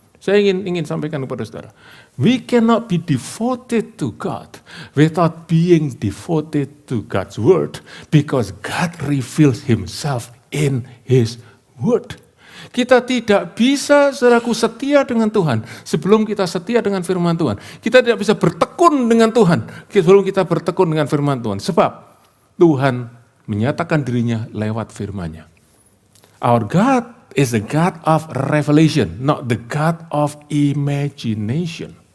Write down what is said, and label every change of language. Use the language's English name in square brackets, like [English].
[Indonesian] Saya ingin sampaikan kepada saudara, [English] we cannot be devoted to God without being devoted to God's word, because God reveals himself in his word. [Indonesian] Kita tidak bisa, saudaraku, setia dengan Tuhan sebelum kita setia dengan firman Tuhan. Kita tidak bisa bertekun dengan Tuhan sebelum kita bertekun dengan firman Tuhan. Sebab Tuhan menyatakan dirinya lewat firman-Nya. [English] Our God is the God of revelation, not the God of imagination.